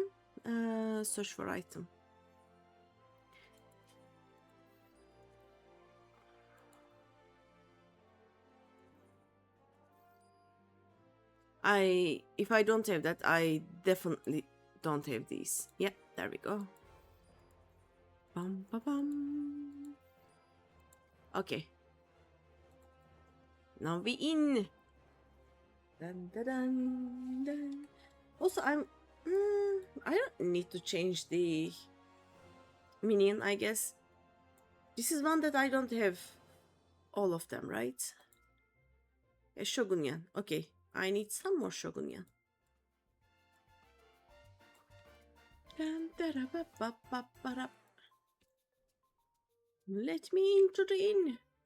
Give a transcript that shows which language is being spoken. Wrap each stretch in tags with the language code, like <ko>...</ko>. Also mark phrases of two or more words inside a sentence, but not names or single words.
<en>Search for item. If I don't have that, I definitely don't have these. Yeah, there we go. Bum, ba, bum. Okay. Now we in. Dun, dun, dun, dun. Also, I don't need to change the minion, I guess. This is one that I don't have all of them, right? A Shogunyan. Okay, I need some more Shogunyan. Let me into the inn.</en>